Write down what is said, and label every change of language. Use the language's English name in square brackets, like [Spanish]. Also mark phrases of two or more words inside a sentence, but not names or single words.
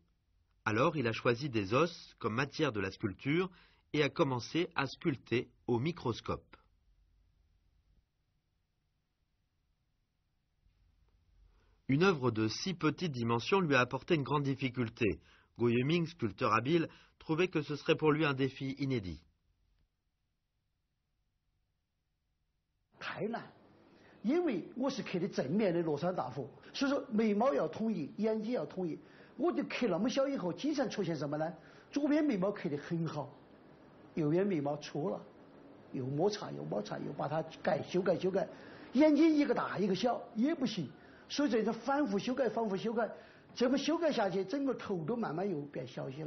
[French] Alors, il a choisi des os comme matière de la sculpture et a commencé à sculpter au microscope. Une œuvre de si petite dimension lui a apporté une grande difficulté. Guo-Yueming, sculpteur habile, trouvait que ce serait pour lui un défi inédit. [Chinese] 因为我是刻的正面的罗山大佛，所以说眉毛要统一，眼睛要统一。我就刻那么小以后，经常出现什么呢？左边眉毛刻得很好，右边眉毛错了，又摩擦，又把它修改，眼睛一个大一个小也不行，所以这种反复修改，这么修改下去，整个头都慢慢又变小些了。